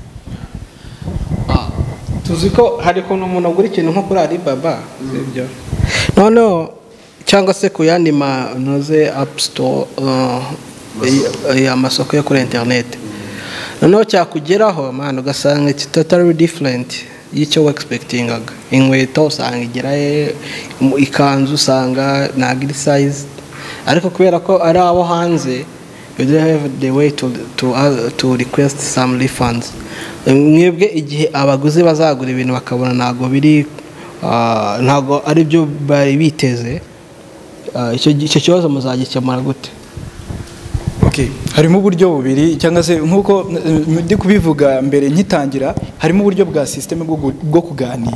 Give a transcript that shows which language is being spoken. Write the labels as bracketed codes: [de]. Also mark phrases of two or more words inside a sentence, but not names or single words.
[rw] Tuzi ko hari ko umuntu agura ikintu nko kuri Alibaba, sibyo? None cyangwa se ku yandi manoze [en] app store [rw] amasoko yo kuri internet. Noneho cyakugeraho man ugasanga [en] it's totally different [rw] y'icyo expectingaga. Inkweto usanga igeraye, ikanzu usanga nagiri size, ariko kubera ko ari abo hanze [en] you don't have the way to request some refunds. [rw] Mwebwe igihe abaguzi bazagura ibintu bakabona ntago biri ntago ari byo bari biteze, icyo kibazo muzagikemura gute? Okay, harimo uburyo bubiri cyangwa se nkuko ndi kubivuga mbere nkitangira, harimo uburyo bwa system bwo kuganira.